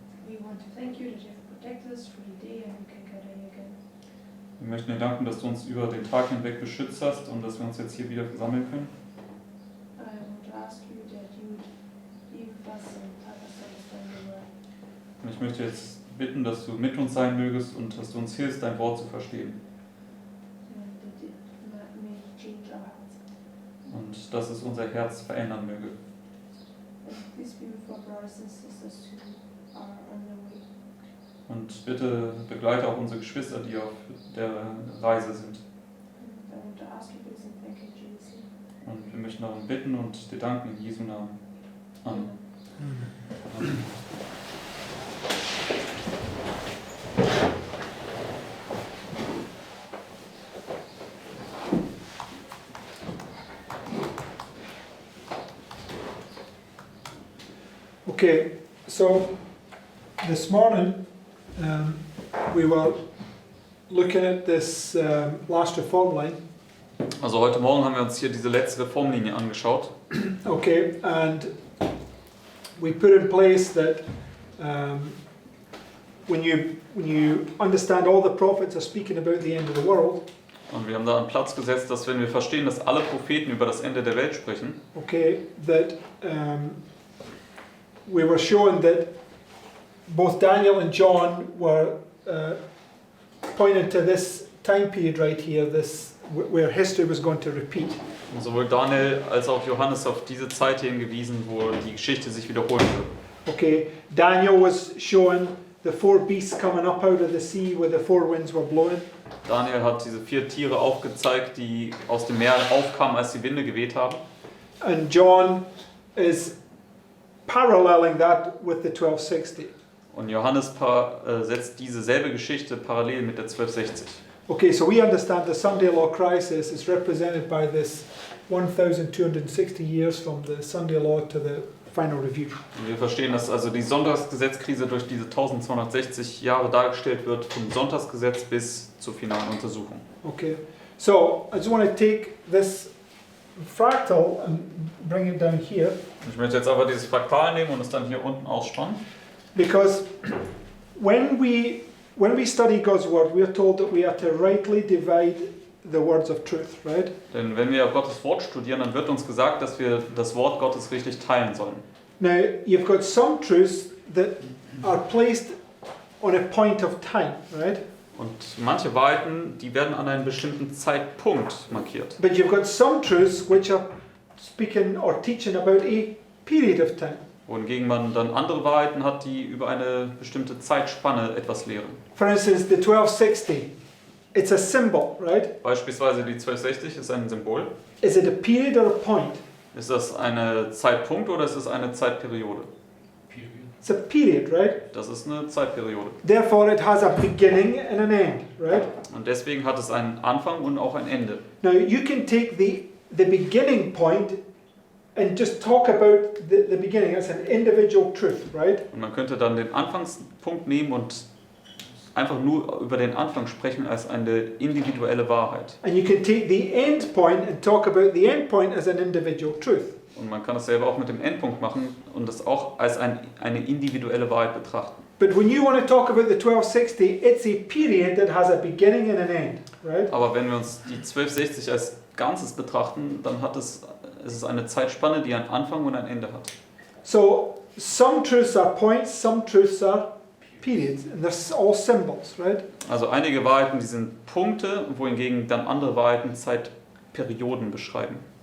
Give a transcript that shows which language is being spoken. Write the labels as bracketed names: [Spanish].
[English] we want to thank you that you have protected us through the day and we can gather here again. [German] wir möchten dir danken, dass du uns über den Tag hinweg beschützt hast und dass wir uns jetzt hier wieder versammeln können. [English] I want to ask you that you would be with us and help us to understand your word. [German] Und ich möchte jetzt bitten, dass du mit uns sein mögest und dass du uns hilfst, dein Wort zu verstehen. [English] And that it may change our hearts. [German] Und dass es unser Herz verändern möge. [English] And please be with our brothers and sisters who are on their way. [German] Und bitte begleite auch unsere Geschwister, die auf der Reise sind. [English] And I want to ask you this and thank you, Jesus. [German] Und wir möchten darum bitten und dir danken in Jesu Namen. Amen. Amen. [English] Okay, so this morning we were looking at this last reform line. [German] Also heute Morgen haben wir uns hier diese letzte Reformlinie angeschaut. [English] Okay, and we put in place that when you understand all the prophets are speaking about the end of the world. [German] Und wir haben da einen Platz gesetzt, dass wenn wir verstehen, dass alle Propheten über das Ende der Welt sprechen, [English] Okay, that we were showing that both Daniel and John were pointing to this time period right here, this where history was going to repeat. [German] und sowohl Daniel als auch Johannes auf diese Zeit hingewiesen, wo die Geschichte sich wiederholen wird. [English] Okay, Daniel was showing the four beasts coming up out of the sea where the four winds were blowing. [German] Daniel hat diese 4 Tiere aufgezeigt, die aus dem Meer aufkamen, als die Winde geweht haben. [English] And John is paralleling that with the 1260. [German] Und Johannes setzt diese selbe Geschichte parallel mit der 1260. [English] Okay, so we understand the Sunday Law crisis is represented by this 1260 years from the Sunday Law to the final review. [German] Und wir verstehen, dass also die Sonntagsgesetzkrise durch diese 1260 Jahre dargestellt wird, vom Sonntagsgesetz bis zur finalen Untersuchung. [English] Okay, so I just want to take this fractal and bring it down here, [German] Ich möchte jetzt aber dieses Fraktal nehmen und es dann hier unten ausspannen. [English] because when we study God's word, we are told that we are to rightly divide the words of truth, right? [German] Denn wenn wir Gottes Wort studieren, dann wird uns gesagt, dass wir das Wort Gottes richtig teilen sollen. [English] Now, you've got some truths that are placed on a point of time, right? [German] Und manche Wahrheiten, die werden an einem bestimmten Zeitpunkt markiert. [English] But you've got some truths which are speaking or teaching about a period of time. [German] Wohingegen man dann andere Wahrheiten hat, die über eine bestimmte Zeitspanne etwas lehren. [English] For instance, the 1260, it's a symbol, right? [German] Beispielsweise die 1260 ist ein Symbol. [English] Is it a period or a point? [German] Ist das ein Zeitpunkt oder ist es eine Zeitperiode? [English] It's a period, right? [German] Das ist eine Zeitperiode. [English] Therefore, it has a beginning and an end, right? [German] Und deswegen hat es einen Anfang und auch ein Ende. [English] Now, you can take the beginning point and just talk about the beginning as an individual truth, right? [German] Und man könnte dann den Anfangspunkt nehmen und einfach nur über den Anfang sprechen als eine individuelle Wahrheit. [English] And you can take the end point and talk about the end point as an individual truth. [German] Und man kann dasselbe auch mit dem Endpunkt machen und das auch als eine individuelle Wahrheit betrachten. [English] But when you want to talk about the 1260, it's a period that has a beginning and an end, right? [German] Aber wenn wir uns die 1260 als Ganzes betrachten, dann es ist eine Zeitspanne, die einen Anfang und ein Ende hat. [English] So some truths are points, some truths are periods, and they're all symbols, right? [German] Also einige Wahrheiten, die sind Punkte, wohingegen dann andere Wahrheiten Zeitperioden beschreiben.